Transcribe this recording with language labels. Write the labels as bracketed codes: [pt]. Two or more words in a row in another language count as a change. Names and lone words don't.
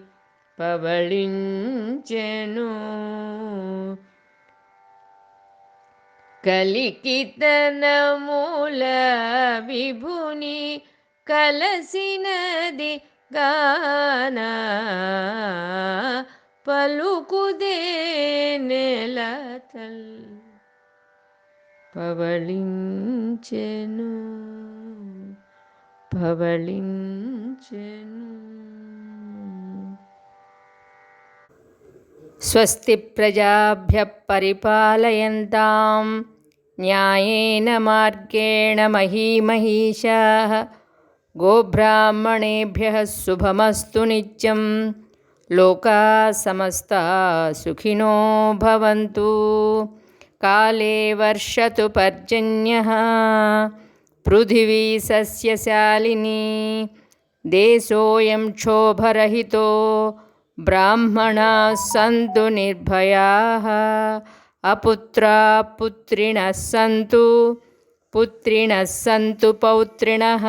[te] పవళించెను కలికితనముల విభుని కలసినది గాన పలుకుదే నెల తల్లి పవళించెను పవళించెను. [sa] స్వస్తి ప్రజాభ్యః పరిపాలయంతాం న్యాయేన మార్గేణ మహీమహీషాః గోబ్రాహ్మణేభ్యः శుభమస్తు నిత్యం. లోకా సమస్తా సుఖినో భవంతు. కాలే వర్షతు పర్జన్యః పృథివీ సస్యశాలినీ. దేశోऽयं క్షోభరహితో బ్రాహ్మణాः సంతు నిర్భయాः. అపుత్రాः పుత్రిణः సంతు పుత్రిణः సంతు పౌత్రిణः.